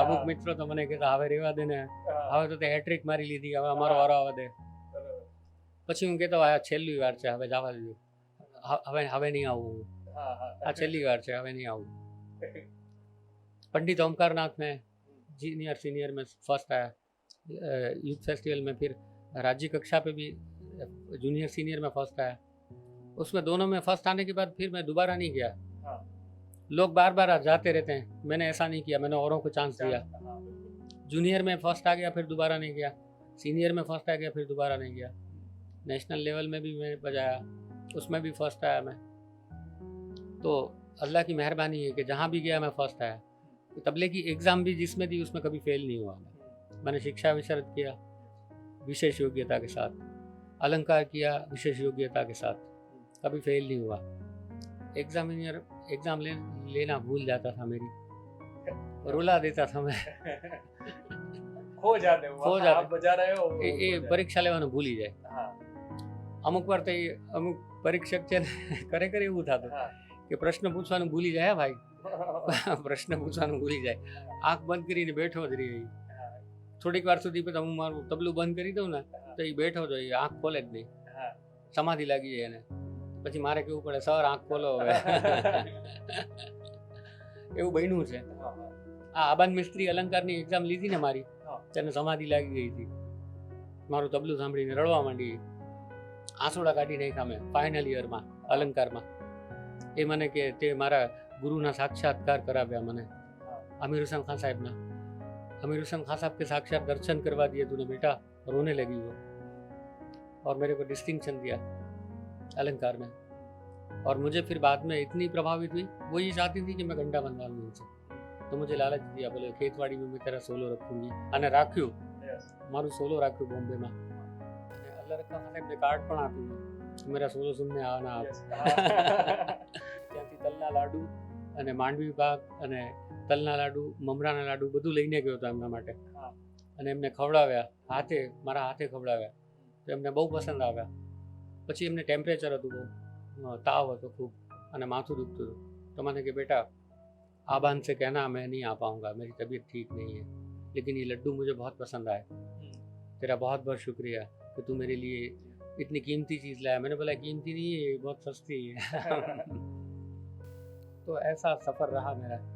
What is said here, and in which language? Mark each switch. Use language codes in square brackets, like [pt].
[gu] અમુક મિત્રો તો મને કહેતા હવે રેવા દે ને, હવે તો તે હેટ્રિક મારી લીધી, હવે અમારો વારો આવવા દે। પછી હું કહેતો આ છેલ્લી વાર છે, હવે જવા દેજો, હવે નહીં આવું, આ છેલ્લી વાર છે, હવે નહીં આવું। [hi] पंडित ओमकारनाथ में जूनियर सीनियर में फर्स्ट आया, यूथ फेस्टिवल में फिर राज्य कक्षा पे भी जूनियर सीनियर में फर्स्ट आया। उसमें दोनों में फर्स्ट आने के बाद फिर मैं दोबारा नहीं गया। लोग बार बार जाते रहते हैं, मैंने ऐसा नहीं किया, मैंने औरों को चांस दिया। जूनियर में फर्स्ट आ गया, फिर दोबारा नहीं गया। सीनियर में फर्स्ट आ गया, फिर दोबारा नहीं गया। नेशनल लेवल में भी मैं बजाया, उसमें भी फर्स्ट आया मैं। तो अल्लाह की मेहरबानी है कि जहाँ भी गया मैं फर्स्ट आया। तबले की एग्ज़ाम भी जिसमें दी उसमें कभी फेल नहीं हुआ। मैंने शिक्षा विशारद किया विशेष योग्यता के साथ, अलंकार किया विशेष योग्यता के साथ, कभी फेल नहीं हुआ। एग्ज़ाम लेना भूल जाता था, मेरी रुला देता था मैं। खो जाते आप बजा रहे हो, [gu] એ પરીક્ષા લેવાનું ભૂલી જાય। અમુક વાર તો અમુક પરીક્ષક છે કરે એવું થતું કે પ્રશ્ન પૂછવાનું ભૂલી જાય ભાઈ, પ્રશ્ન પૂછવાનું ભૂલી જાય, આંખ બંધ કરીને બેઠો જ રહે। થોડીક વાર સુધી પછી હું મારું તબલું બંધ કરી દઉં ને તો એ બેઠો જ હોય, આંખ ખોલે જ નહીં, સમાધિ લાગી જાય એને। પછી મારે કેવું પડે સર આંખ ખોલો હવે। એવું બન્યું છે। આ આબાદ મિસ્ત્રી અલંકારની એક્ઝામ લીધી ને મારી, તેને સમાધિ લાગી ગઈ હતી। મારું તબલું સાંભળીને રડવા માંડી, આંસુડા કાઢી નાખ્યા મેં ફાઇનલ યરમાં અલંકારમાં। એ મને કે તે મારા ગુરુના સાક્ષાત્કાર કરાવ્યા મને, आमिर हुसैन खान साहब ना। [hi] आमिर हुसैन खान साहब के साक्षात दर्शन करवा दिए तूने बेटा, रोने लगी वो। और मेरे को डिस्टिंक्शन दिया अलंकार में। और मुझे फिर बाद में इतनी प्रभावित हुई, वो ये चाहती थी कि मैं घंटा बनवा लूँ उनसे, तो मुझे लालच दिया, बोले खेतवाड़ी में मैं तेरा सोलो रखूँगी। [gu] અને રાખ્યું, મારું સોલો રાખ્યું બોમ્બેમાં। અને અલ્લાહ રખા સાહેબને કાર્ડ પણ આપ્યું [hi] મેરા સોલો સુનને આના આપ। [gu] ત્યાંથી તલના લાડુ અને માંડવી પાક અને તલના લાડુ, મમરાના લાડુ બધું લઈને ગયો હતો એમના માટે। અને એમને ખવડાવ્યા હાથે, મારા હાથે ખવડાવ્યા, તો એમને બહુ પસંદ આવ્યા। પછી એમને ટેમ્પરેચર હતું, બહુ તાવ હતો ખૂબ અને માથું દુખતું હતું। તો મને કે બેટા [hi] आबान से कहना मैं नहीं आ पाऊँगा, मेरी तबीयत ठीक नहीं है, लेकिन ये लड्डू मुझे बहुत पसंद आए, तेरा बहुत बहुत शुक्रिया कि तू मेरे लिए इतनी कीमती चीज़ लाया। मैंने बोला कीमती नहीं है, बहुत सस्ती है। तो ऐसा सफ़र रहा मेरा।